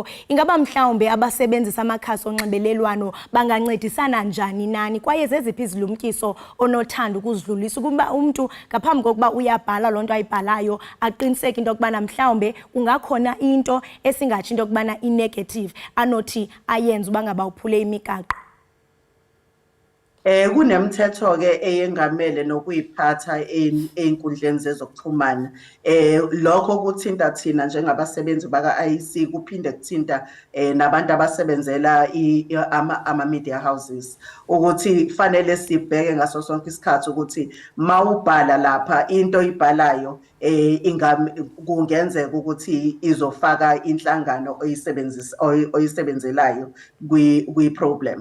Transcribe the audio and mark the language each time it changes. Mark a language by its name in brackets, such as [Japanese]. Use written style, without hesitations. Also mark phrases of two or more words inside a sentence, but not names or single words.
[Xhosa] Ingaba mhlawumbe abasebenzisa amakhasi onxibelelwano bangancedisana njani nani kwaye zeziphi izilumkiso onothanda ukuzidlulisa ukuba umntu ngaphambi kokuba uyabhala loo nto ayibhalayo aqiniseke into yokubana mhlawumbe kungakhona into esingatsho into yokubana i-negative anothi ayenze uba ngaba uphule imigaqo? [Zulu] Kunemithetho ke eyengamele nokuyiphatha einkundleni zezokuxhumana. Lokho kuthinta thina njengabasebenzi baka-IEC kuphinde kuthinta nabantu abasebenzela ama [English] media houses [Zulu] ukuthi kufanele sibheke ngaso sonke isikhathi ukuthi mawubhala lapha into ibhalayo kungenzeka ukuthi izofaka inhlangano oyisebenzelayo kwi-problem.